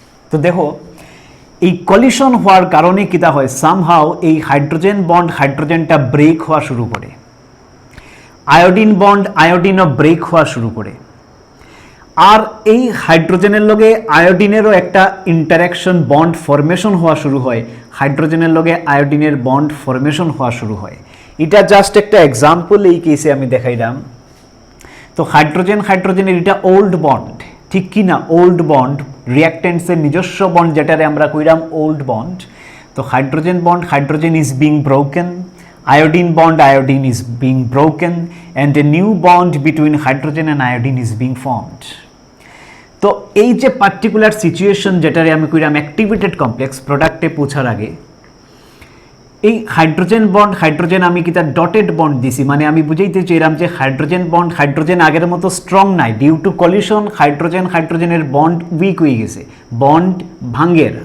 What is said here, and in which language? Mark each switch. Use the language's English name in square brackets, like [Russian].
[Bangla] তো দেখো এই কলিশন হওয়ার কারণে কিতা হয়, সামহাও এই হাইড্রোজেন বন্ড হাইড্রোজেনটা ব্রেক হওয়া শুরু করে, আয়োডিন বন্ড আয়োডিনও ব্রেক হওয়া শুরু করে, আর এই হাইড্রোজেনের লগে আয়োডিনেরও একটা ইন্টারাকশন বন্ড ফরমেশন হওয়া শুরু হয়, হাইড্রোজেনের লগে আয়োডিনের বন্ড ফরমেশন হওয়া শুরু হয়। এটা জাস্ট একটা এক্সাম্পল এই কেসে আমি দেখাইলাম। তো হাইড্রোজেনের এটা ওল্ড বন্ড, ঠিক কি না? ওল্ড বন্ড, রিয়াক্টেন্টসের নিজস্ব বন্ড যেটারে আমরা কইলাম ওল্ড বন্ড। [English] তো hydrogen is being broken, iodine bond iodine is being broken and a new bond between hydrogen and iodine is being formed. [Bangla] তো এই যে পার্টিকুলার সিচুয়েশন যেটারে আমি কইলাম অ্যাক্টিভেটেড কমপ্লেক্স, প্রোডাক্টে পৌঁছার আগে এই হাইড্রোজেন বন্ড হাইড্রোজেন আমি কি তার ডটেড বন্ড দিছি, মানে আমি বুঝাইতে চাইলাম যে হাইড্রোজেন বন্ড হাইড্রোজেন আগের মতো স্ট্রং নাই, ডিউ টু কলিশন হাইড্রোজেনের বন্ড উইক হয়ে গেছে, বন্ড ভাঙ্গের।